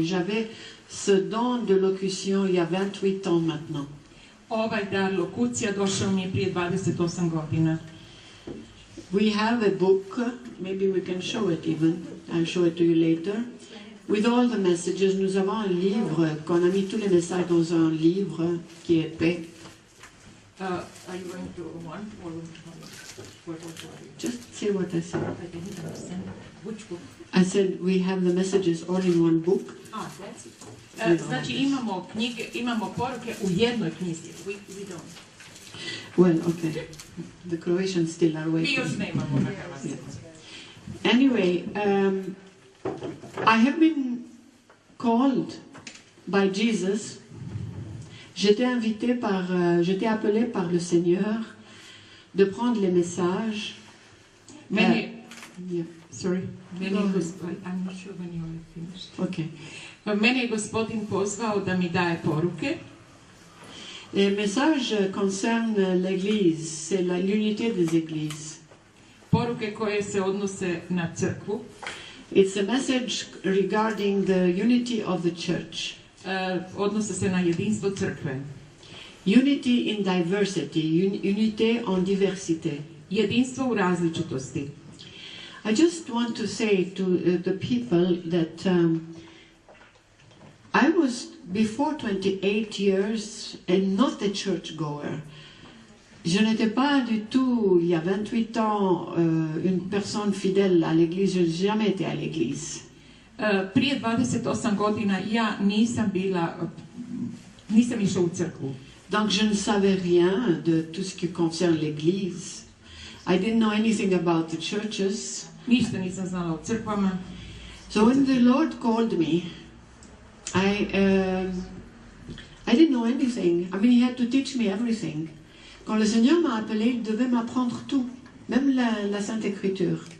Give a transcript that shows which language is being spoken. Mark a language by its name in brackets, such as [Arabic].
[French] J'avais ce don de locution il y a 28 ans maintenant. [Croatian] Ovaj dar lokucija došao mi je prije 28 godina. [English] We have a book, maybe we can show it even, I'll show it to you later, with all the messages. [French] Nous avons un livre, qu'on a mis tous les messages dans un livre qui est épais. [English] Are you going to want or what? Just say what I said. I didn't understand. Which book? I said we have the messages all in one book. That's it. [Croatian] Znači imamo knjige, imamo poruke u jednoj knjizi. [English] We don't. Well, okay. The Croatians still are [Croatian] Mi [English] waiting. [Croatian] još nemamo na hrvatskom. [English] Anyway, I have been called by Jesus. [French] J'étais appelé par le Seigneur de prendre les messages. [Croatian] Meni, [English] Yeah, sorry. [Croatian] meni je gospodin, [English] I'm not sure when you're finished. Okay. [Croatian] Mene je gospodin pozvao da mi daje poruke. [French] Les messages concernent l'Église, c'est l'unité des Églises. [Croatian] Poruke koje se odnose na crkvu. [English] It's a message regarding the unity of the church. [Croatian] Odnose se na jedinstvo crkve. [English] Unity in diversity, [French] unité en diversité. [Croatian] Jedinstvo u različitosti. [English] I just want to say to the people that I was, before 28 years, and not a churchgoer. [French] Je n'étais pas du tout, il y a 28 ans, une personne fidèle à l'église. Je n'ai jamais été à l'église. [Croatian] Prije 28 godina ja nisam išla u crkvu. [French] Donc je ne savais rien de tout ce qui concerne l'église. [English] I didn't know anything about the churches. [Croatian] Ništa nisam znala o crkvama. [English] So when the Lord called me, I didn't know anything. I mean, He had to teach me everything. [French] Quand le Seigneur m'a appelé, il devait m'apprendre tout, même la Sainte Écriture.